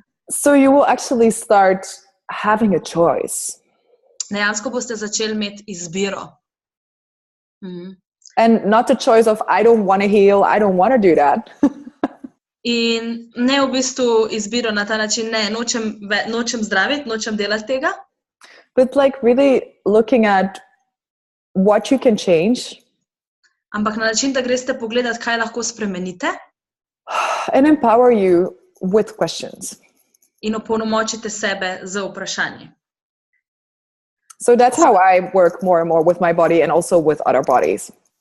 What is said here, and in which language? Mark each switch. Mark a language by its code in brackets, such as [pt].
[en] So you will actually start having a choice. [sl] Dejansko boste začeli imeti izbiro. [en] And not the choice of, I don't want to heal, I don't want to do that. [sl] In ne v bistvu izbiro na ta način, ne, nočem zdraviti, nočem delati tega. [en] But like really looking at what you can change. [sl] Ampak na način, da greste pogledati, kaj lahko spremenite. [en] And empower you with questions. [sl] In opolnomočite sebe z vprašanji. [en] So that's how I work more and more with my body and also with other bodies.